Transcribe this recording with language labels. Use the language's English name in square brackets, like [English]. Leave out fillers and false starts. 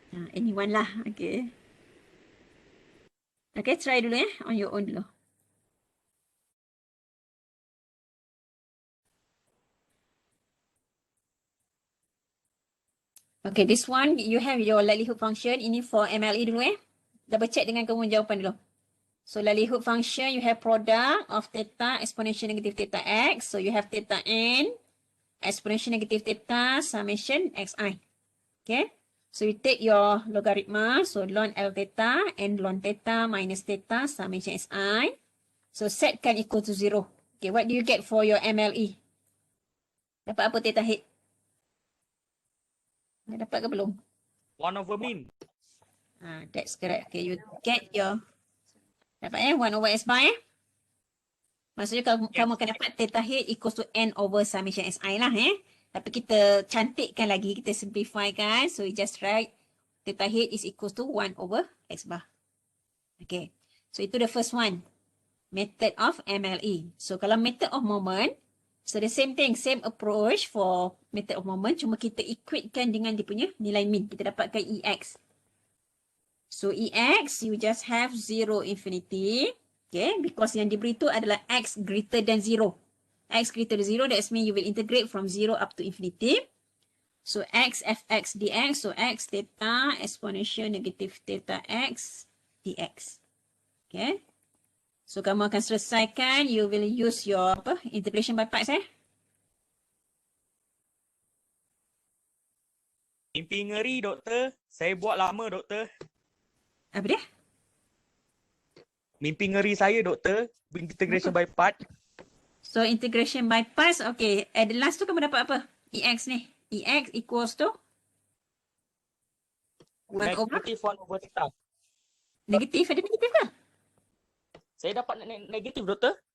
[English] Anyone lah, okay. Okay, try dulu on your own dulu. Okay, this one, you have your likelihood function. [Malay] Ini [English] for MLE [Malay] dulu [English] Double check [Malay] dengan kamu jawapan dulu. [English] So, likelihood function, you have product of theta exponential negative theta x. So, you have theta n, exponential negative theta, summation xi. Okay. So, you take your logarithm. So, ln L theta and ln theta minus theta, summation xi. So, set kan equal to 0. Okay, what do you get for your MLE? [Malay] Dapat apa theta head? Dah dapat ke belum? [English] 1 over mean. That's correct. Okay, you get your [Malay] Dapat 1 over S bar Maksudnya kamu akan dapat theta head [English] equals to N over summation SI [Malay] lah Tapi kita cantikkan lagi, kita simplify kan. [English] So we just write theta head is equals to 1 over X bar. Okay. So [Malay] itu [English] the first one. Method of MLE. So [Malay] kalau [English] method of moment, so the same thing, same approach for method of moment. [Malay] Cuma kita equatekan dengan dia punya nilai min. Kita dapatkan EX. [English] So EX, you just have 0 infinity. Okay, because [Malay] yang diberi itu adalah [English] X greater than 0. X greater than 0, that means you will integrate from 0 up to infinity. So X fx dx, so X theta exponential negative theta X dx. Okay. So [Malay] kamu akan selesaikan, [English] you will use your integration by parts [Malay] Mimpi ngeri doktor. Saya buat lama doktor. Apa dia? Mimpi ngeri saya doktor. [English] Integration by part. So integration by parts, okay. At the last [Malay] tu kamu dapat apa? [English] EX ni. EX equals to 1 over? Negative 1 over theta. [Malay] Negatif, ada negatif ke? Saya dapat negatif doktor.